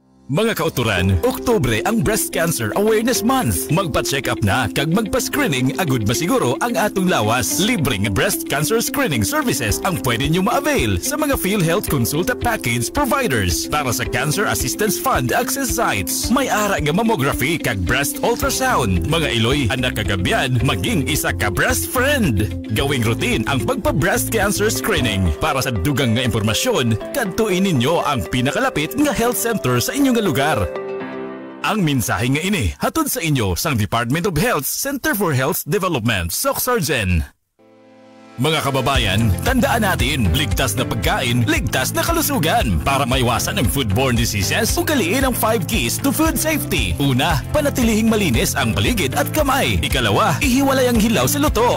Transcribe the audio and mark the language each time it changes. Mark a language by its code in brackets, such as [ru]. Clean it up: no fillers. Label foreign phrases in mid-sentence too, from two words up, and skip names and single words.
[hil] Mga kauturan, Oktubre ang Breast Cancer Awareness Month. Magpa-check up na kag magpa-screening agud masiguro ang atong lawas. [tl] Libreng [en] breast cancer screening services [tl] ang pwede nyo ma-avail sa mga PhilHealth Consulta Package providers. [hil] Para sa Cancer Assistance Fund access sites, may ara nga mammography kag [en] breast ultrasound. [hil] Mga iloy, anak kagabyan, maging isa ka [en] breast friend. [tl] Gawing routine ang pagpa-breast cancer screening. [hil] Para sa dugang nga impormasyon, kadtuin ninyo ang pinakalapit nga health center sa inyong lugar. Ang mensahe nga ini hatod sa inyo sang [en] Department of Health Center for Health Development, [hil] SOCSARGEN. [tl] Mga kababayan, tandaan natin, ligtas na pagkain, ligtas na kalusugan. Para maiwasan ang [en] foodborne diseases, [tl] ugaliin ang 5 [en] keys to food safety. [tl] Una, panatilihing malinis ang paligid at kamay. Ikalawa, ihiwalay ang hilaw sa luto.